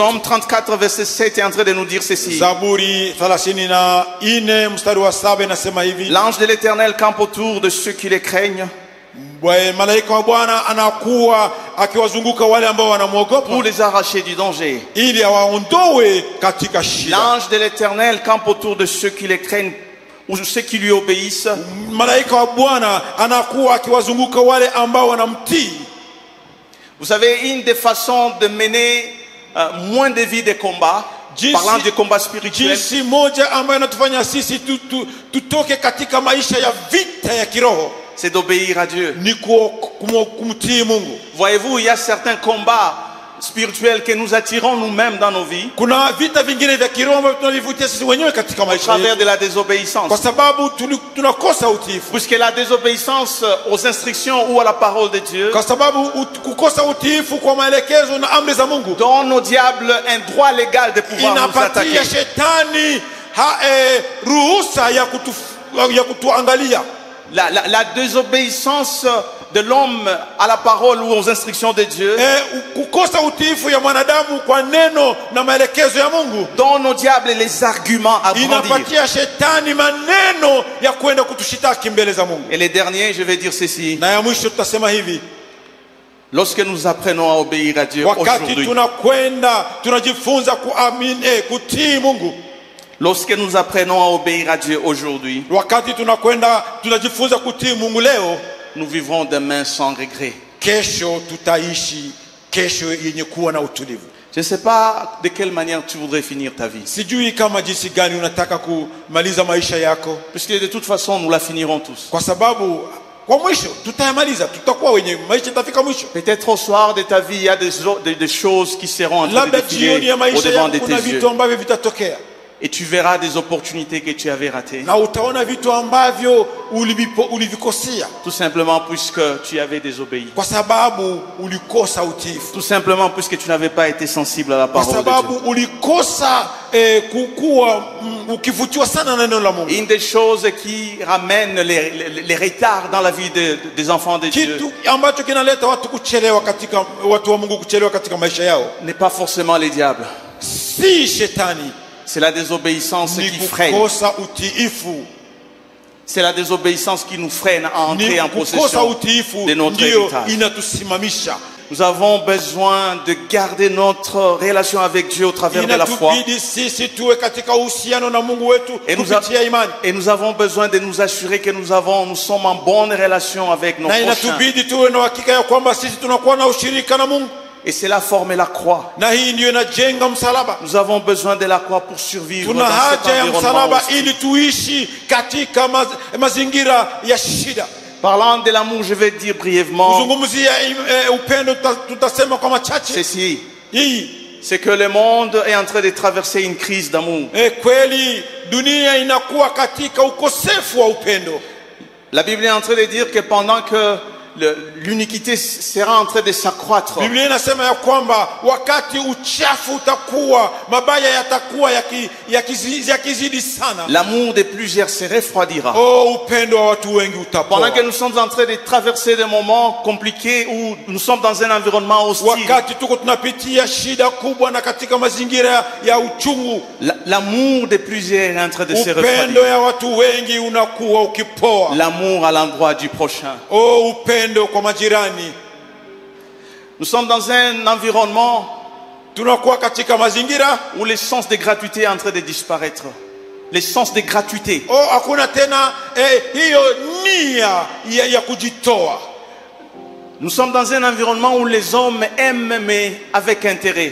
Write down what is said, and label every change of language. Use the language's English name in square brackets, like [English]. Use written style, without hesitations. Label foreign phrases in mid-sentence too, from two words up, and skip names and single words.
[French] Psaume 34 verset 7 est en train de nous dire ceci. [Swahili] Zaburi 34 mstari wa 7 inasema hivi, [French] L'ange de l'Éternel campe autour de ceux qui les craignent [Swahili] malaika wa Bwana anakuwa akiwazunguka wale ambao wanamwogopa [French] pour les arracher du danger. [Swahili] ili awaondoe katika shida. [French] L'ange de l'Éternel campe autour de ceux qui les craignent ou ceux qui lui obéissent. [Swahili] Malaika wa Bwana anakuwa akiwazunguka wale ambao wanamtii. [French] Vous savez, une des façons de mener moins de vie de combat, parlant du combat spirituel, [Swahili] Jinsi moja ambayo inatufanya sisi tutoke katika maisha ya vita ya kiroho [French] c'est d'obéir à Dieu. [Swahili] ni kumtii Mungu. [French] Voyez-vous, il y a certains combats spirituels que nous attirons nous-mêmes dans nos vies [Swahili] Kuna vita vingine vya kiroho ambavyo tunavivutia sisi wenyewe katika [French] au [Swahili] maisha [French] travers [Swahili] yetu, [French] de la désobéissance. [Swahili] kwa sababu tunakosa utiifu. [French] Puisque la désobéissance aux instructions ou à la parole de Dieu [Swahili] Kwa sababu kukosa utiifu kwa maelekezo na amri za Mungu [French] donne au diable un droit légal de pouvoir nous attaquer. [Swahili] inapatia shetani ruhusa ya kutuangalia. [French] La désobéissance de l'homme à la parole ou aux instructions de Dieu [Swahili] Kukosa utiifu ya mwanadamu kwa neno na maelekezo ya Mungu [French] donne au diable les arguments à brandir. [Swahili] inapatia shetani maneno ya kwenda kutushitaki mbele za Mungu. [French] Et les derniers, je vais dire ceci. [Swahili] Na ya mwisho tutasema hivi: [French] Lorsque nous apprenons à obéir à Dieu [Swahili] wakati [French] aujourd'hui, [Swahili] tunakwenda tunajifunza kuamini kutii Mungu, [French] lorsque nous apprenons à obéir à Dieu aujourd'hui, [Swahili] wakati tunakwenda tunajifunza kutii Mungu leo, [French] nous vivrons demain sans regret. [Swahili] kesho tutaishi kesho yenye kuwa na utulivu. [French] Je ne sais pas de quelle manière tu voudrais finir ta vie. [Swahili] Sijui kama jinsi gani unataka kumaliza maisha yako, [French] Puisque de toute façon, nous la finirons tous. [Swahili] kwa sababu kwa mwisho tutayamaliza, tutakuwa wenye maisha itafika mwisho. [French] Peut-être au soir de ta vie, il y a des choses qui seront en train de [Swahili] Labda jioni [French] défiler [Swahili] ya maisha [French] au-devant [Swahili] yako [French] de [Swahili] kuna [French] tes yeux. [Swahili] vitu ambavyo vitatokea, [French] Et tu verras des opportunités que tu avais ratées. [Swahili] na utaona vitu ambavyo ulivikosea [French] Tout simplement puisque tu avais désobéi. [Swahili] kwa sababu ulikosa utiifu, [French] Tout simplement puisque tu n'avais pas été sensible à la [Swahili] kwa [French] parole de [Swahili] sababu [French] Dieu. [Swahili] ulikosa kukuwa ukivutiwa sana na neno la Mungu. [French] Une des choses qui ramène les retards dans la vie des enfants de Dieu [Swahili] Kitu ambacho kinaleta watu wa Mungu kuchelewa katika maisha yao [French] n'est pas forcément les diables. [Swahili] si shetani, [French] C'est la désobéissance [Swahili] ni [French] qui freine. [Swahili] kukosa utiifu. [French] C'est la désobéissance qui nous freine à entrer [Swahili] Ni [French] en [Swahili] kukosa [French] possession [Swahili] utiifu [French] de notre [Swahili] ndio [French] héritage. [Swahili] inatusimamisha. [French] Nous avons besoin de garder notre relation avec Dieu au travers de la foi. [Swahili] Inatubidi sisi tuwe katika uhusiano na Mungu wetu kupitia imani, [French] Et nous avons besoin de nous assurer que nous sommes en bonne relation avec nos [Swahili] na [French] prochains. [Swahili] inatubidi tuwe na hakika ya kwamba sisi tunakuwa na ushirika na Mungu, [French] Et cela forme la croix. [Swahili] na hii ndio inajenga msalaba. [French] Nous avons besoin de la croix pour survivre [Swahili] Tuna [French] dans cet [Swahili] haja ya [French] environnement [Swahili] msalaba [French] hostile. [Swahili] ili tuishi katika mazingira ya shida. [French] Parlant de l'amour, je vais dire brièvement [Swahili] Kuzungumzia upendo tutasema kwa machache. [French] ceci. [Swahili] Hii [French] C'est que le monde est en train de traverser une crise d'amour. [Swahili] kweli dunia inakuwa katika ukosefu wa upendo. [French] La Bible est en train de dire que pendant que l'iniquité sera en train de s'accroître, [Swahili] Biblia inasema ya kwamba wakati uchafu utakuwa, mabaya yatakuwa yakizidi sana, [French] l'amour de plusieurs se refroidira. [Swahili] upendo wa watu wengi utapoa. [French] Pendant que nous sommes en train de traverser des moments compliqués où nous sommes dans un environnement hostile, [Swahili] Wakati tuko tunapitia shida kubwa na katika mazingira ya uchungu, [French] l'amour de plusieurs est en train de se [Swahili] upendo [French] refroidir. [Swahili] ya watu wengi unakuwa ukipoa. [French] L'amour à l'endroit du prochain. [Swahili] Upendo kwa majirani. [French] Nous sommes dans un environnement [Swahili] Tunakuwa katika mazingira [French] où le sens de gratuité est en train de disparaître. Le sens de gratuité. [Swahili] hakuna tena hiyo nia ya kujitoa. [French] Nous sommes dans un environnement où les hommes aiment mais avec intérêt.